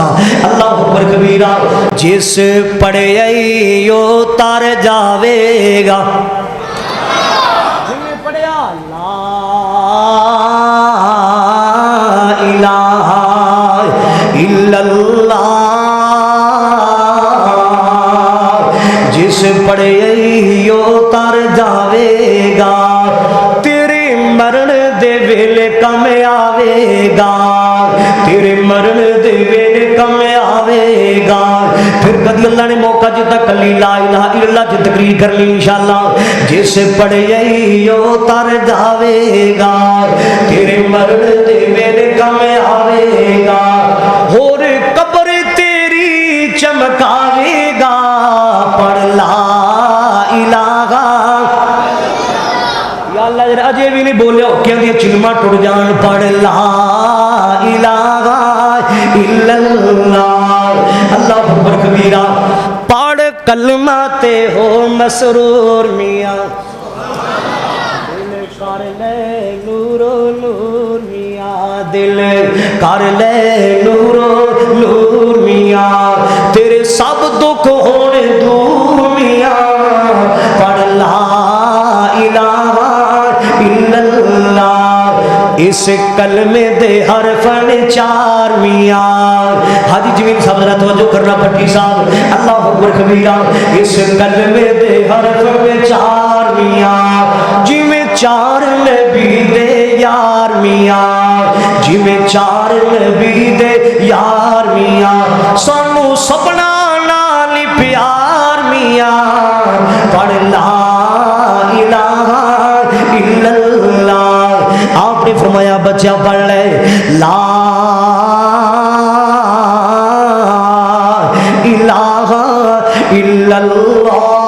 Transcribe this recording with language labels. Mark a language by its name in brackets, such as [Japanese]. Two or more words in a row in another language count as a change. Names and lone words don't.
[Arabic] الله أكبر كبيرا, [Punjabi] جس پڑھے یو تر جاویگا، جنہیں پڑھیا لا [Arabic] إله إلا الله, [Punjabi] جس پڑھے یو تر جاویگا، تیرے مرن دے ویلے کم آویگا، تیرے مرن دے ویلے کم آویگا. پھر کبھی اللہ نے موقع دتا، کلی [Arabic] لا إله إلا الله [Punjabi] کی تقریر کر لی ان شاء اللہ. جس پڑھے یو تر جاویگا، تیرے مرن دے ویلے کم آویگا، ہور قبر تیری چمکاویگا، پڑھ [Arabic] لا إله. [Punjabi] یا اللہ اجے بھی نہیں بولیا، کہندی چلما ٹٹ جان، پڑھ [Arabic] لا إله إلا الله. الله أكبر كبيرا, [Punjabi] پڑھ کلمہ تے ہو مسرور میاں، دل کر لے نورو نور میاں، دل کر لے نورو نور میاں، تیرے سب دکھ ہونے دور میاں، پڑھ [Arabic] لا إله إلا الله. [Punjabi] اس کلمے دے حرفن چار میاں. حاجی جمین صاحب ذرا توجہ کرنا، پٹی صاحب. [Arabic] الله أكبر كبيرا, [Punjabi] اس کلمے دے حرفن چار میاں، جویں چار نبی دے یار میاں, جویں چار نبی دے یار میاں سانو سپنا نال پیار میاں پڑھ [Arabic] لا الہ الا اللہ [Punjabi] آپ نے فرمایا بچہ پڑھ لے [Arabic] لا الہ الا اللہ